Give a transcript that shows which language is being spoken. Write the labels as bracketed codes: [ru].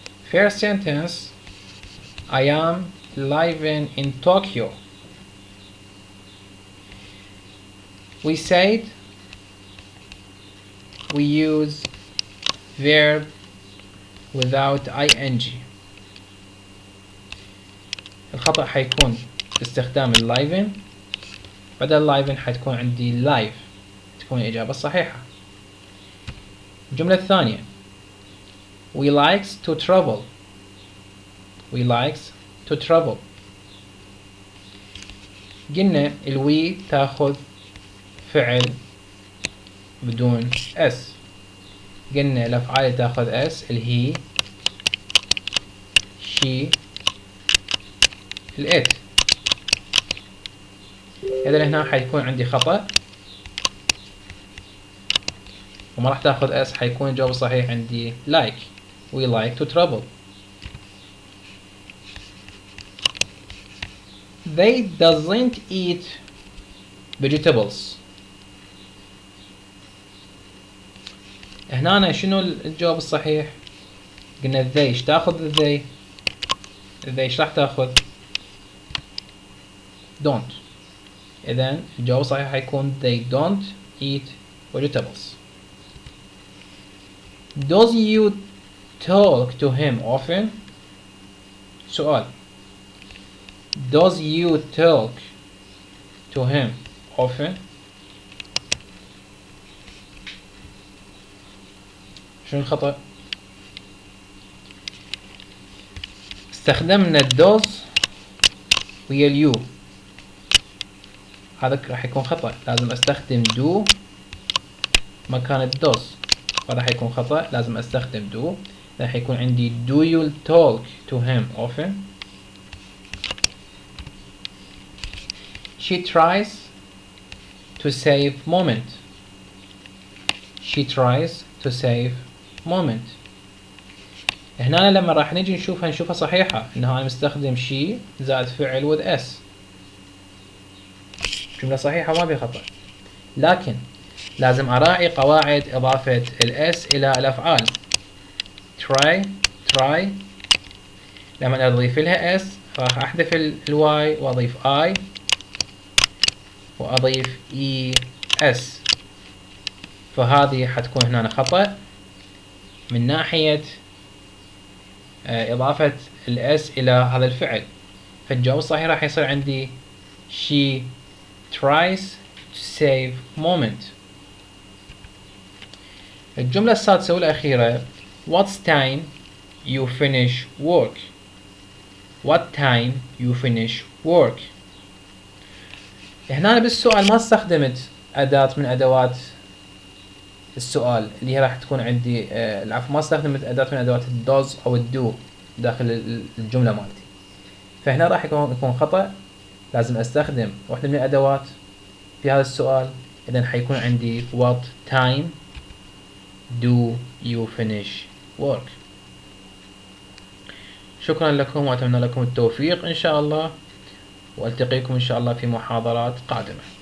[en] First sentence, I am living in Tokyo. we said we use verb without ing. [ar] الخطأ حيكون باستخدام اللايفن، بدل اللايفن حتكون عندي لايف، تكون الإجابة الصحيحة. الجملة الثانية [en] we likes to travel. we likes to travel. [ar] قلنا الوي تاخذ فعل بدون اس، قلنا الأفعال تاخذ اس الهي شي الات. إذا هنا حيكون عندي خطأ وما راح تاخذ اس، حيكون الجواب الصحيح عندي like. [en] we like to travel. they doesn't eat vegetables. [ar] هنا شنو الجواب الصحيح؟ قلنا they، ايش تاخذ they؟ they ايش راح تاخذ؟ don't. إذا الجواب الصحيح حيكون [en] they don't eat vegetables. does you talk to him often؟ سؤال. does you talk to him often؟ [ar] شنو الخطأ؟ استخدمنا does ويا اليو، هذا راح يكون خطأ، لازم استخدم do مكان does، هذا حيكون خطأ، لازم استخدم do. راح يكون عندي [en] do you talk to him often؟ she tries to save moment. she tries to save moment. [ar] هنا لما راح نجي نشوفها صحيحة، انه انا مستخدم she زائد فعل with s، جملة صحيحة ما في خطأ. لكن لازم اراعي قواعد اضافة الاس الى الافعال. try لما اضيف لها s راح احذف الواي واضيف I واضيف es، فهذه حتكون هنا خطأ من ناحية إضافة الأس إلى هذا الفعل. فالجواب الصحيح راح يصير عندي [en] she tries to save moment. [ar] الجملة السادسة والأخيرة [en] what time you finish work. what time you finish work. [ar] هنا بالسؤال ما استخدمت أداة من أدوات السؤال اللي هي راح تكون عندي العفو، ما استخدمت أداة من أدوات الدوز أو الدو داخل الجملة مالتي، فهنا راح يكون خطأ، لازم استخدم واحدة من الأدوات في هذا السؤال. إذن حيكون عندي [en] what time do you finish work. [ar] شكرا لكم وأتمنى لكم التوفيق إن شاء الله، وألتقيكم إن شاء الله في محاضرات قادمة.